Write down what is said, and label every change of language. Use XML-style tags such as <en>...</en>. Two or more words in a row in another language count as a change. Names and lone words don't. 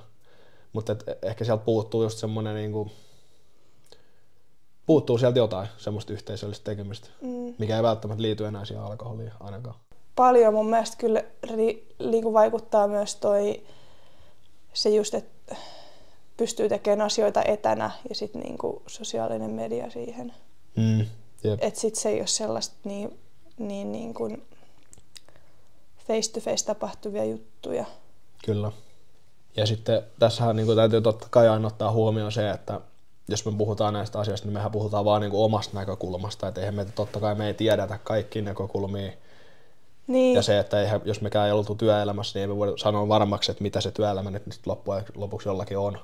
<fi>Mutta ehkä sieltä puuttuu just semmoinen, niin kuin, puuttuu sieltä jotain semmoista yhteisöllistä tekemistä, mikä ei välttämättä liity enää siihen alkoholiin ainakaan. Paljon mun mielestä kyllä vaikuttaa myös se just, että pystyy tekemään asioita etänä ja sitten niinku sosiaalinen media siihen. Että sitten se ei ole sellaista niin kuin</fi> <en>face to face</en> <fi>tapahtuvia juttuja. Kyllä. Ja sitten tässähän niin kuin täytyy totta kai aina ottaa huomioon se, että jos me puhutaan näistä asioista, niin mehän puhutaan vaan niin kuin omasta näkökulmasta. Että eihän me totta kai me ei tiedetä kaikkia näkökulmia. Niin. Ja se, että jos mekään ei oltu työelämässä, niin ei me voida sanoa varmaksi, että mitä se työelämä nyt loppujen lopuksi jollakin on.</fi>